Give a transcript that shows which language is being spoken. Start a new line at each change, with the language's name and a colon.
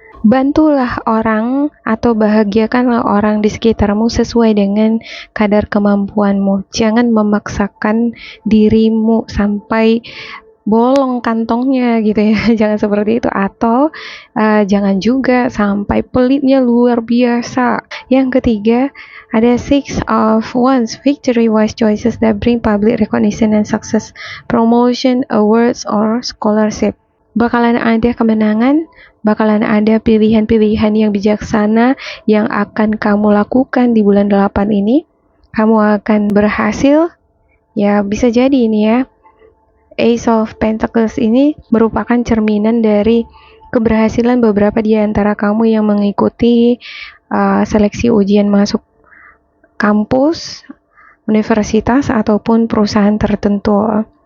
Indonesian: Bantulah orang atau bahagiakanlah orang di sekitarmu sesuai dengan kadar kemampuanmu. Jangan memaksakan dirimu sampai bolong kantongnya gitu ya. Jangan seperti itu. Atau jangan juga sampai pelitnya luar biasa. Yang ketiga ada
English: Six of Wands, victory, wise choices that bring public recognition and success, promotion, awards, or scholarship.
Indonesian: Bakalan ada kemenangan, bakalan ada pilihan-pilihan yang bijaksana yang akan kamu lakukan di bulan 8 ini. Kamu akan berhasil, ya bisa jadi ini ya. Ace of Pentacles ini merupakan cerminan dari keberhasilan beberapa di antara kamu yang mengikuti seleksi ujian masuk kampus, universitas, ataupun perusahaan tertentu.